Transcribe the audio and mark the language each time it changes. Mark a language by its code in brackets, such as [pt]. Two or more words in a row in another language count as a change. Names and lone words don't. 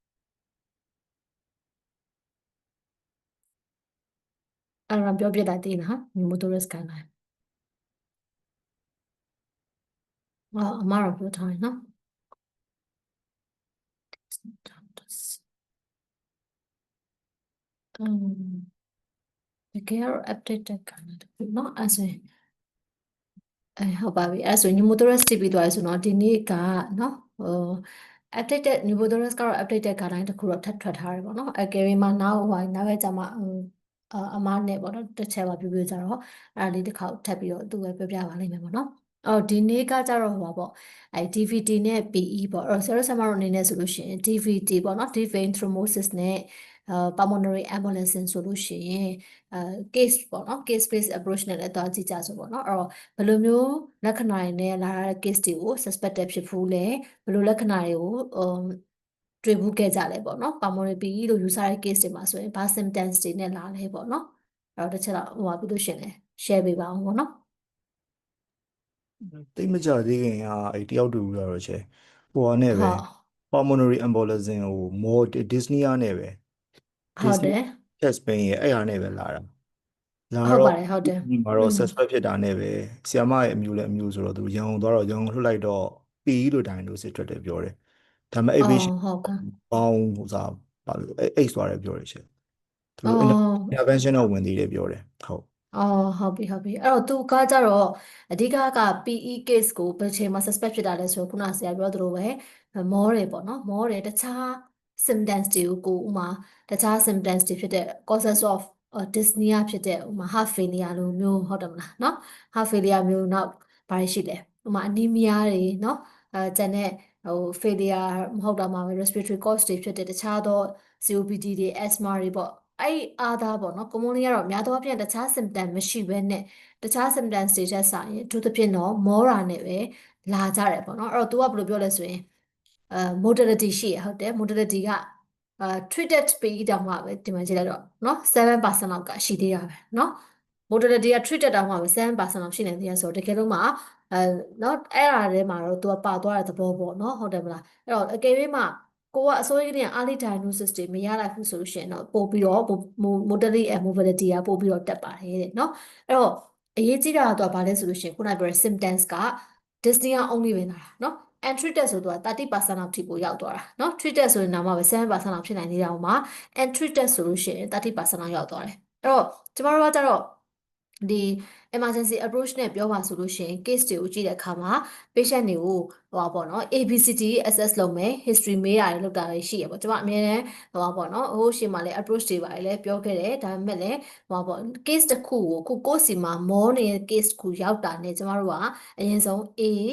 [my] အဲ့တော့ပြောပြလိုက်သေးလားညမိုတိုရက် guideline အမတော့ပြောထားတယ်နော်อืมတကယ်တော့ update တက်ခံတယ်เนาะအဲ့ဆိုရင်ဟုတ်ပါပြီအဲ့ဆို pneumothorax တိပြီးသွားရဆိုတော့ဒီနေ့ကเนาะ [en] updated pneumothorax [my] ကတော့ [en] updated guideline [my] တစ်ခုတော့ထပ်ထွက်ထားတယ်ပေါ့เนาะအကယ်၍မှနောက်နောက်ပဲကြာမှအမနဲ့ပေါ့နော်တစ်ချက်ပါပြပြကြတော့အဲ့ဒါလေးတစ်ခေါက်ထပ်ပြီးတော့သူပဲ ပြောပြပါလိမ့်မယ်ပေါ့နော်ဒီနေ့ကကြတော့ဟိုပါပေါ့DVD နဲ့ PE ပေါ့ဆရာတို့ဆရာမတို့အနေနဲ့ဆိုလို့ရှိရင် DVD ပေါ့နော် [en] deep vein thrombosis [my] နဲ့ [en] pulmonary embolism [my] ဆိုလို့ရှိရင်case ပေါ့နော် [en] case based approach [my] နဲ့လည်းတွားကြည့်ကြဆိုပေါ့နော်အဲ့တော့ဘယ်လိုမျိုးလက္ခဏာတွေနဲ့လာတဲ့ case တွေကို suspected ဖြစ်ဘူးလဲဘယ်လိုလက္ခဏာတွေကိုတွေ့ဘူးခဲ့ကြလဲပေါ့နော် [en] pulmonary PE [my] လို့ယူဆတဲ့ case တွေမှာဆိုရင်ဘာ symptoms တွေနဲ့လာလဲပေါ့နော်အဲ့တော့တစ်ချက်တော့ဟိုပါပြီးလို့ရှင်လဲ share ပေးပါအောင်ပေါ့နော် တိတ်မကြသေးခင်ကအဲ့တယောက်တူရတော့ချေဟိုကနေပဲ ဟုတ် [en] pulmonary embolism [my] ကို [en] more dyspnea [my] နဲ့ပဲ ဟုတ်တ dyspnea ယ် [en] chest pain [my] ရဲ့အဲ့ဟာနဲ့ပဲလာတာလာ ဟုတ် တော့ ပါတယ်ဟုတ်တယ် ဒီမှာတော့ suspect ဖြစ်တာနဲ့ပဲဆီယမရဲ့အမျိုးလည်းအမျိုးဆိုတော့သူရန်ကုန်သွားတော့ရန်ကုန်လွှတ်လိုက်တော့ PE လို့ diagnosis ထွက်တယ်ပြောတယ်ဒါပေမဲ့အဲ့ patient ဟုတ်ကဲ့ ပေါင်းဟိုစားဘာလို့အိတ်သွားတယ်ပြောတယ်ချေသူတို့ အော် intervention တော့ဝင်သေးတယ်ပြောတယ်ဟုတ် ဟုတ်ပြီဟုတ်ပြီအဲ့တော့သူကကြတော့အဓိကက [en] PE case [my] ကိုဘယ်ချိန်မှာ suspect ဖြစ်တာလဲဆိုတော့ခုနဆရာပြောသလိုပဲမောတယ်ပေါ့နော်မောတယ်တခြား symptoms တွေကိုဥမာတခြား symptoms တွေဖြစ်တဲ့ [en] causes of dyspnea [my] ဖြစ်တဲ့ဥမာ [en] heart failure [my] လိုမျိုးဟုတ်တယ်မလားနော် [en] heart failure [my] မျိုးနောက်ဘာတွေရှိလဲဥမာ anemia တွေနော်ကျန်တဲ့failure မဟုတ်တော့မှပဲ [en] respiratory cause [my] တွေဖြစ်တဲ့တခြားသော COPD တွေ asthma တွေပေါ့အဲ့အားသားပေါ့နော် commonly ကတော့များသောအားဖြင့်တခြား symptom မရှိဘဲနဲ့တခြား symptom တွေချက်ဆိုင်အထူးသဖြင့်တော့မောတာနဲ့ပဲလာကြတယ်ပေါ့နော်အဲ့တော့ तू ကဘယ်လိုပြောလဲဆိုရင်modality ရှိရဟုတ်တယ် modality က [en] treated PE [my] တောင်မှပဲဒီမှာကြည့်လိုက်တော့เนาะ7% လောက်ကရှိသေးတာပဲเนาะ modality က treated တောင်မှပဲ7%လောက်ရှိနေသေးရဆိုတော့တကယ်လို့မှเนาะအဲ့ဒါထဲမှာတော့ तू ကပါသွားတဲ့သဘောပေါ့เนาะဟုတ်တယ်မလားအဲ့တော့အကယ်၍မှကိုကအစိုးရကနေ early diagnosis တွေမရ လိုက်ဘူးဆိုလို့ရှိရင်တော့ပို့ပြီးတော့ [en] motility and mobility [my] ကပို့ပြီးတော့တက်ပါတယ်တဲ့เนาะအဲ့တော့အရေးကြီးတာကတော့ဗာလဲဆိုလို့ရှိရင်ခုနပြောတဲ့ symptoms က [en] dyspnea only [my] ပဲလာတာเนาะ [en] and treated [my] ဆိုတော့30%လောက်ထိကိုရောက်သွားတာเนาะ treated ဆိုရင်တော့မှပဲ7%လောက်ဖြစ်နိုင်သေးတာမှာ [en] and treated [my] ဆိုလို့ရှိရင်30%လောက်ရောက်သွားတယ်အဲ့တော့ကျမတို့ကကြတော့ဒီ [en] emergency approach [my] နဲ့ပြောပါဆိုလို့ရှိရင် case တွေကိုကြည့်တဲ့အခါမှာ patient တွေကိုဟိုပါပေါ့နော် [en] ABCD assess [my] လုပ်မယ် history မေးရတယ်လုပ်တာတွေရှိရပေါ့ကျွန်မအများနဲ့ဟိုပါပေါ့နော်ဟိုရှေ့မှာလည်း approach တွေပါတယ်လည်းပြောခဲ့တယ်ဒါပေမဲ့လည်းဟိုပါပေါ့ case တစ်ခုကိုခုကိုယ့်စီမှာမောနေတဲ့ case တစ်ခုရောက်တာနဲ့ကျွန်မတို့ကအရင်ဆုံး A